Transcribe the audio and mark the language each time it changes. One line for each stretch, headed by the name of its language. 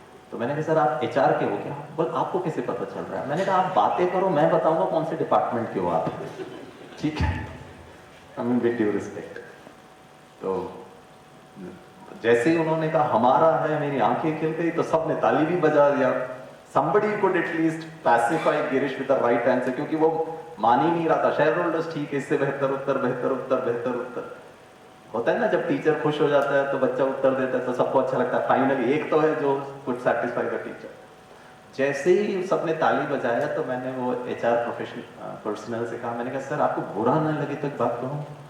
Hindi: तो मैंने कहा सर आप एचआर के हो क्या? बोल आपको कैसे पता चल रहा है? मैंने कहा आप बातें करो, मैं बताऊंगा कौन से डिपार्टमेंट के हो आप, ठीक है।
English: I mean with due respect.
Hindi: तो जैसे ही उन्होंने कहा हमारा है, मेरी आंखें खिल गई, तो सबने ताली भी बजा दिया।
English: somebody could at least pacify Girish with the right answer,
Hindi: क्योंकि वो मान ही नहीं रहा था। शेयर होल्डर्स ठीक है, इससे बेहतर उत्तर, बेहतर उत्तर, बेहतर उत्तर होता है ना। जब टीचर खुश हो जाता है तो बच्चा उत्तर देता है तो सबको अच्छा लगता है, फाइनली एक तो है जो
English: Could satisfy the teacher.
Hindi: जैसे ही सबने ताली बजाया तो मैंने वो एचआर प्रोफेशनल पर्सनल से कहा, मैंने कहा सर आपको बुरा ना लगे तो एक बात कहूँ?